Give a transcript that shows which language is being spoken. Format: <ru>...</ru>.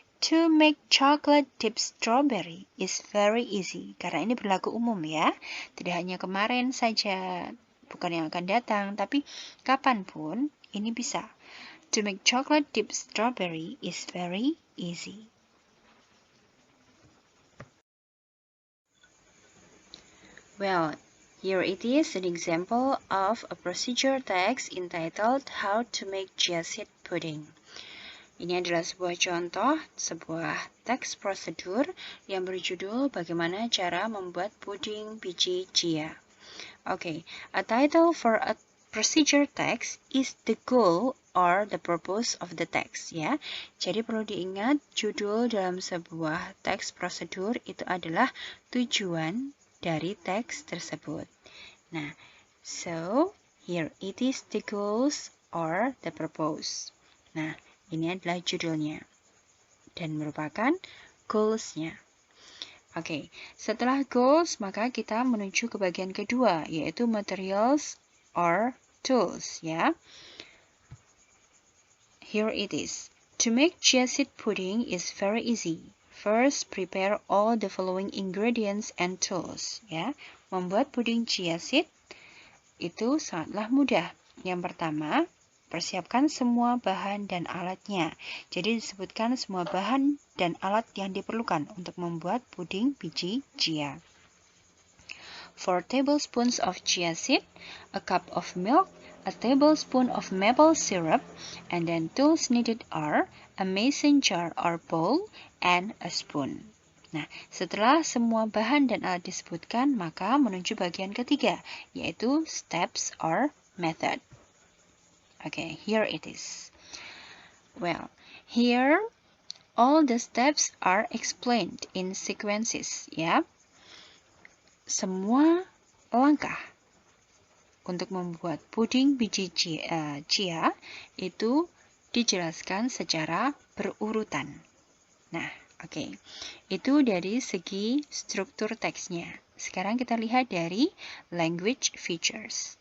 <en>To make chocolate dip strawberry is very easy.</en> <id>Karena ini berlaku umum ya. Tidak hanya kemarin saja, bukan yang akan datang, tapi kapanpun ini bisa.</id> <en>To make chocolate dip strawberry is very easy. Well, here it is an example of a procedure text entitled How to make chia seed pudding.</en> <id>Ini adalah sebuah contoh, sebuah teks prosedur yang berjudul Bagaimana Cara Membuat Puding Biji Chia.</id> <en>Okay, a title for a procedure text is the goal or the purpose of the text, ya.</en> <id>Jadi perlu diingat, judul dalam sebuah teks prosedur itu adalah tujuan dari teks tersebut.</id> <en>Nah, so here it is the goals or the purpose.</en> <id>Nah, ini adalah judulnya dan merupakan goals-nya. Oke, setelah goals, maka kita menuju ke bagian kedua, yaitu</id> <en>materials or tools,</en> <id>ya.</id> <en>Here it is. To make chia seed pudding is very easy. First, prepare all the following ingredients and tools, ya.</en> <id>Membuat puding chia seed itu sangatlah mudah. Yang pertama, persiapkan semua bahan dan alatnya. Jadi disebutkan semua bahan dan alat yang diperlukan untuk membuat puding biji chia.</id> <en>4 tablespoons of chia seed, a cup of milk, a tablespoon of maple syrup, and then tools needed are a mason jar or bowl, and a spoon.</en> <id>Nah, setelah semua bahan dan alat disebutkan, maka menuju bagian ketiga, yaitu</id> <en>steps or method. Okay, here it is. Well, here all the steps are explained in sequences, ya.</en> <id>Semua langkah untuk membuat puding biji chia itu dijelaskan secara berurutan. Nah, oke. Itu dari segi struktur teksnya. Sekarang kita lihat dari language features.</id>